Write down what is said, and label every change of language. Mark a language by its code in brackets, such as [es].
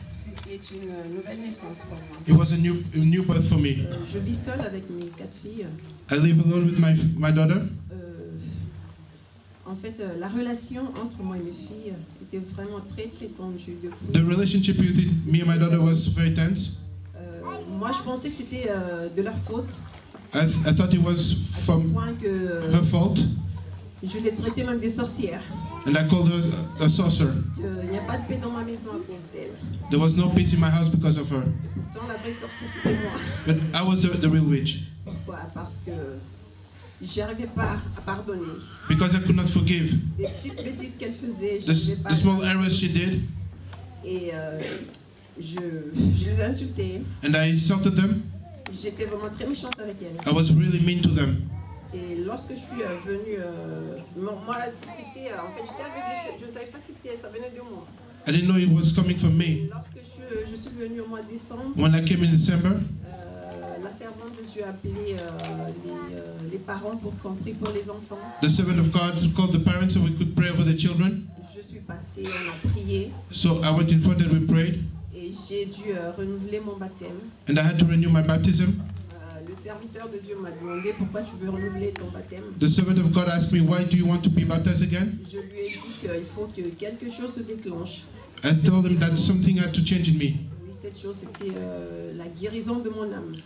[fr] C'était une nouvelle naissance pour moi. [en] It was a new birth for me. [fr] Je vis seule avec mes 4 filles. [en] I live alone with my daughter. [fr] En fait, la relation entre moi et mes filles était vraiment très très tendue. [en] The relationship with me and my daughter was very tense. [fr] Moi, je pensais que c'était de leur faute, [en] I thought it was [fr] au [en] from [fr] point que [en] her fault, [fr] je les traitais même des sorcières. [en] and I called her a sorcerer. [fr] Il n'y a pas de paix dans ma maison à cause d'elle. [en] There was no peace in my house because of her. [fr] Pourtant, la vraie sorcière, c'était moi. [en] But I was the real witch. [fr] Pourquoi? Parce que j'arrivais pas à pardonner. [en] Because I could not forgive. [fr] Des petites bêtises qu'elle faisait, je n'arrivais pas [en] The small errors she did, [fr] Et je les insultais. [en] and I insulted them. [fr] J'étais vraiment très méchante avec elle. [en] I was really mean to them. [fr] Et lorsque je suis venue, moi, c'était, en fait, j'étais aveuglée, je ne savais pas que ça venait de moi. [en] I didn't know it was coming from [fr] Et [en] me. [fr] lorsque je suis venue au mois de décembre, [en] When I came in December, [fr] la servante de Dieu a appelé les parents pour qu'on prie pour les enfants. [en] the servant of God called the parents so we could pray over the children. [fr] Je suis passée, on a prié [en] So I went in front and we prayed, [fr] et j'ai dû renouveler mon baptême. [en] and I had to renew my baptism. [fr] Le serviteur de Dieu m'a demandé pourquoi tu veux renouveler ton baptême. [en] The servant of God asked me, why do you want to be baptized again? [fr] Je lui ai dit qu'il faut que quelque chose se déclenche. [en] I told him that something had to change in me, [fr] Oui, cette chose, c'était la guérison de mon âme.